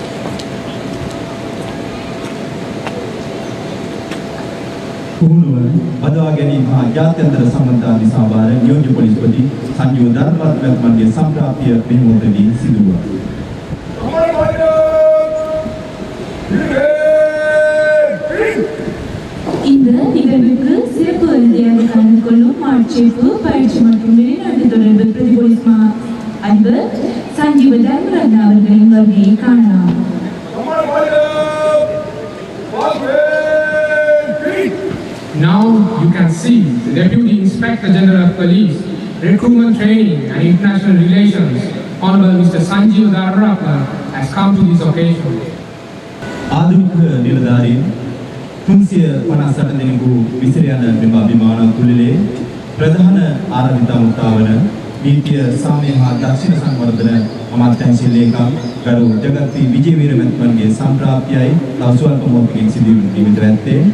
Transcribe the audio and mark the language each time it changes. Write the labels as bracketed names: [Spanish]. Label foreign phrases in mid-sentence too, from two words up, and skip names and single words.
[Sinhala] පුහුණුව බදවා ගැනීම හා ජාත්‍යන්තර සම්බන්ධතා දිසා භාර නියෝජ්‍ය පොලිස්පති සංජීව ධර්මරත්න මැතිතුමන්ගේ සම්ප්‍රාප්තිය මේ මොහොතේදී සිදු වුණා. [Tamil] இந்த நிகழ்வுக்கு சிறப்பு விருந்தினராக கலந்து கொள்ளும் ஆட்சேர்ப்பு பயிற்சி மற்றும் வெளிநாட்டு தொடர்பு பிரதி போலீஸ் மா அதிபர் சஞ்சீவ தர்மரத்ன அவர்களின் வருகையை காணலாம். [English] Now you can see the Deputy Inspector General of Police, Recruitment Training and International Relations, Honorable Mr. Sanjeev Dharmaratna, has come to this occasion. [Sinhala] ආධුනික නිලධාරීන් 358 දෙනෙකු විසිර යන මෙම අභිමාන කුලලේ ප්‍රධාන ආරාධිත වන නීතිය සාමය හා දක්ෂිණ සංවර්ධන අමාත්‍යාංශ ලේකම් ගරු ජගත්ති විජේවීර මැතිතුමන්ගේ සම්ප්‍රාප්තියයි තව ස්වල්ප මොහොතකින් සිදු වීමට ඇත්තේ.